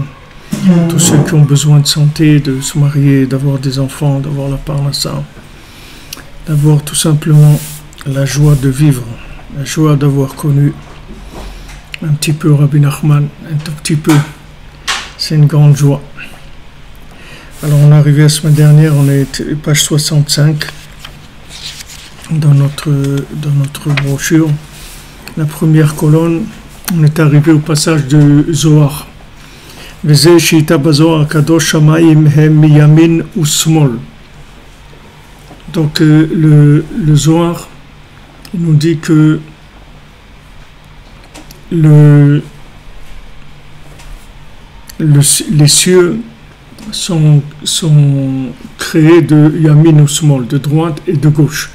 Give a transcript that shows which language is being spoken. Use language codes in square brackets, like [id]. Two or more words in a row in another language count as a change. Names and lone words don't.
[fr] Tous ceux qui ont besoin de santé, de se marier, d'avoir des enfants, d'avoir la parnassa, d'avoir tout simplement la joie de vivre, la joie d'avoir connu un petit peu Rabbi Nachman, un tout petit peu. C'est une grande joie. Alors on est arrivé la semaine dernière, on est page 65 dans notre brochure. La première colonne, on est arrivé au passage de Zohar. [he] וזה שאיתה בזוהר הקדוש שמיים הם מימין ושמאל. [fr] Donc le Zohar nous dit que les cieux sont créés de yamin ou small, de droite et de gauche.